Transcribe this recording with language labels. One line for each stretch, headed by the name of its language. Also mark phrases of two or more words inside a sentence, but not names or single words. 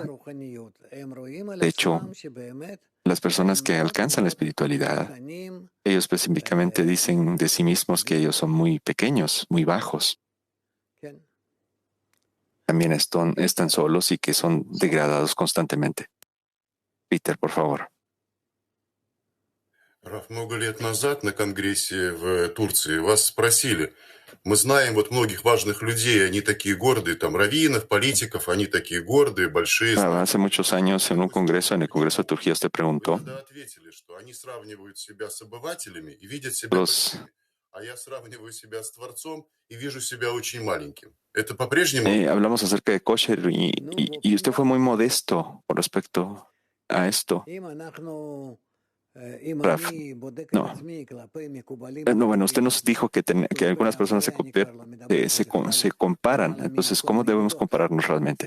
Spanish: De hecho, las personas que alcanzan la espiritualidad, ellos específicamente dicen de sí mismos que ellos son muy pequeños, muy bajos. También están solos y que son degradados constantemente. Peter, por favor.
Russian: Раф, много лет назад на конгрессе в Турции вас спросили, мы знаем вот многих важных людей, они такие гордые, там, раввинов, политиков, они такие гордые, большие.
Spanish: Hace muchos años en un congreso, en el Congreso de Turquía, usted preguntó.
Russian: Ответили, что они сравнивают себя с обывателями и видят себя большими, а я сравниваю себя с Творцом и вижу себя очень маленьким. Это по-прежнему?
Spanish: Hablamos acerca de kosher y usted fue muy modesto con respecto a esto. Raf, no, bueno, usted nos dijo que algunas personas se comparan. Entonces, ¿cómo debemos compararnos realmente?